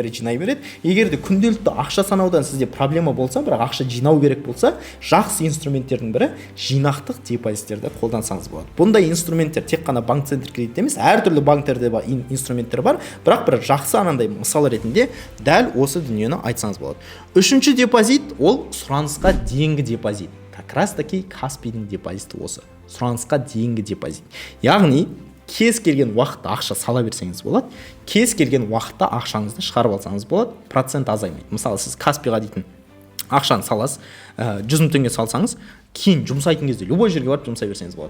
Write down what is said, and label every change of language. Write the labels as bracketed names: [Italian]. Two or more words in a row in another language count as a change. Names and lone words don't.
[Kazakh] Егер де күнделікті ақша санаудан сізде проблема болса, бірақ ақша жинау керек болса, жақсы инструменттердің бірі жинақтық депозиттерді қолдансаңыз болады. Бұндай инструменттер тек қана банк центр кредит емес, әртүрлі банктерде инструменттер бар, бірақ бір жақсы анандай мысал ретінде дәл осы дүниені айтсаңыз болады. Үшінші депозит ол сұранысқа дейінгі депозит. [Russian] Как раз таки [Kazakh] Каспийдің депозиті осы. Сұранысқа дейінгі депозит. Яғни кез келген уақытта ақша сала берсеңіз болады, кез келген уақытта ақшаңызды шығарып алсаңыз болады, процент азаймайды. Мысалы, сіз Каспиға дейтін ақшаны саласыз, 100 мың теңге салсаңыз, кейін жұмсайтын кезде любой жерге барып жұмсай берсеңіз болады.